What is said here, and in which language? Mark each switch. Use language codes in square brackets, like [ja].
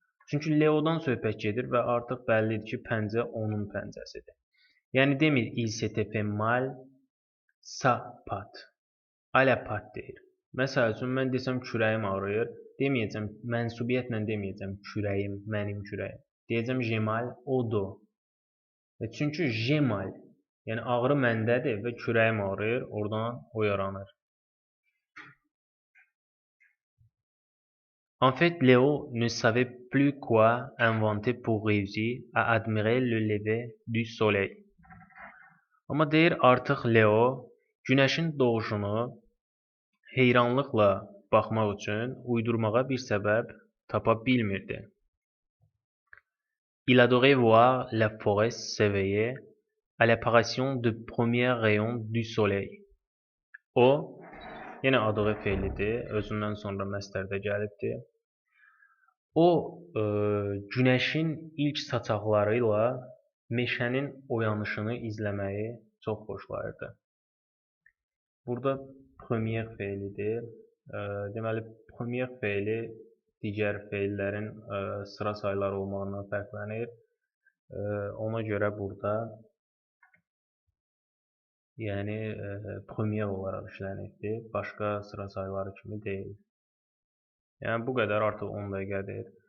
[az] Çünki Leo'dan söhbət gedir və artıq bəllidir ki, pəncə onun pəncəsidir. Yəni demir [fr] il s'était fait mal sa pat. À la pat [az] deyir. Məsəl üçün mən desəm kürəyim ağrıyır, deməyəcəm mənsubiyyətlə deməyəcəm kürəyim, mənim kürəyim. Deyəcəm [fr] j'ai mal au dos. [az] Çünki [fr] j'ai mal, [az] yəni ağrı məndədir və kürəyim ağrıyır, oradan o yaranır. [fr] En fait, Léo ne savait plus quoi inventer pour réussir à admirer le lever du soleil. [az] Amma deyir artıq Leo günəşin doğuşunu heyranlıqla baxmaq üçün uydurmağa bir səbəb tapa bilmirdi. [fr] Il adorait voir la forêt s'éveiller à l'apparition de premiers rayons du soleil. [az] O, yenə adığı feilidir, özündən sonra məstərdə gəlibdir. O, günəşin ilk saçaqlarıyla meşənin oyanışını izləməyi çox xoşlayırdı. Burada premier feilidir. Deməli, premier feili digər feillərin sıra sayları olmağından fərqlənir. Ona görə burada yəni premier olaraq işlənibdir. Başqa sıra sayları kimi deyil. Yəni bu qədər, artıq 10 dəqiqədir.